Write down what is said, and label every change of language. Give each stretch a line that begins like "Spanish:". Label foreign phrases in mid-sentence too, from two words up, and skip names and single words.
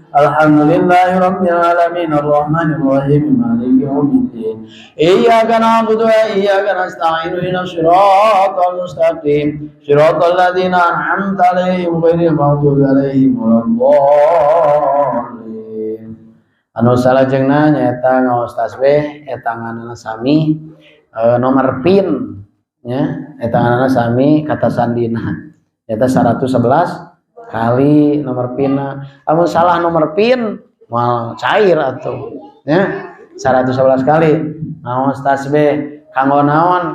Arabic: الحمد لله رب العالمين الرحمن الرحيم مالك يوم الدين. إياك نعبد وإياك نستعين اهدنا الصراط المستقيم صراط الذين أنعمت عليهم غير المغضوب عليهم ولا الضالين.
Sundanese: Anu salajengna nyaeta ngaos tasbih eta nganana sami nomor pin nya eta nganana sami kata sandina nyaeta 111 kali nomor pin. Amun salah nomor pin mal cair atuh nya 111 kali ngaos tasbih kanggo naon